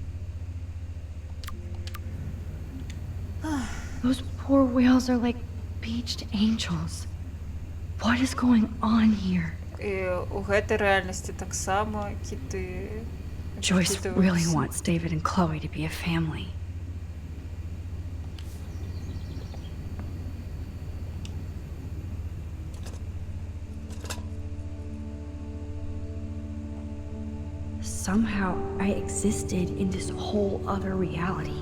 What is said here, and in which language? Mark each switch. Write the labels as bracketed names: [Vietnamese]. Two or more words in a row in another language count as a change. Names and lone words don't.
[English] Those poor whales are like beached angels. What is going on here? [Belarusian] І у гэтай рэальнасці таксама кіты [English] Joyce really [Belarusian] выкідваюцца. [English] wants David and Chloe to be a family. Somehow I existed in this whole other reality.